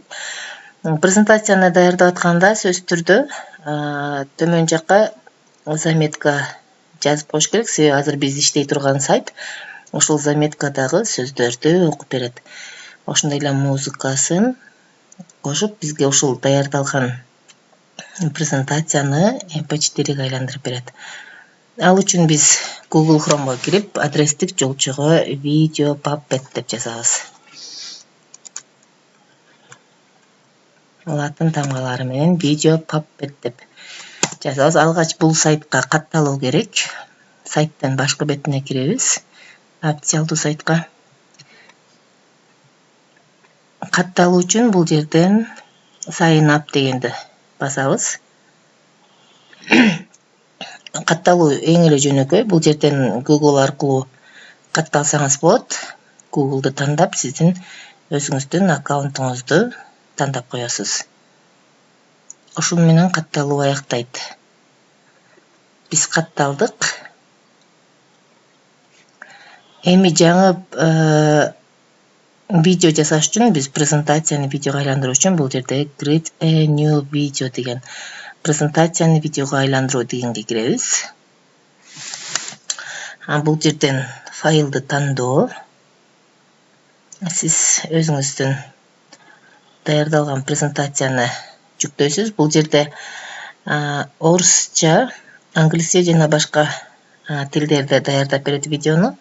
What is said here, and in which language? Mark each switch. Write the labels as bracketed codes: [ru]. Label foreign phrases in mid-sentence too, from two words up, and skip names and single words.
[ky] Презентацияны даярдап атканда сөзсүз түрдө төмөн жакка заметка жазып коюш керек, себеби азыр биз иштей турган сайт ушул заметкадагы сөздөрдү окуп берет. Ошондой эле музыкасын кошуп, бизге ушул даярдалган презентацияны MP4ге айландырып берет. Ал үчүн биз Google Chrome'го кирип, адрестик жолчого video.puppet деп жазабыз. Латын тамгалары менен video.puppet деп жазабыз. Алгач бул сайтка катталуу керек. Сайттын башкы бетине киребиз. Официалдуу сайтка. Катталуу үчүн бул жерден [en] sign up [ky] дегенди басабыз. Катталуу эң эле жөнөкөй. Бул жерден Google аркылуу катталсаңыз болот. Google'ды тандап, сиздин өзүңүздүн аккаунтуңузду тандап коесуз. Ошол менен катталуу аяктайт. Биз катталдык. Эми жаңы видео жасаш үчүн биз презентацияны видеого айландыруу үчүн бул жерде [en] create a new video [ky] деген презентацияны видеого айландыруу дегенге киребиз. Бул жерден файлды тандоо. Сиз өзүңүздүн даярдалган презентацияны жүктөйсүз. Бул жерде орусча, англисче жана башка тилдерде даярдап берет видеону.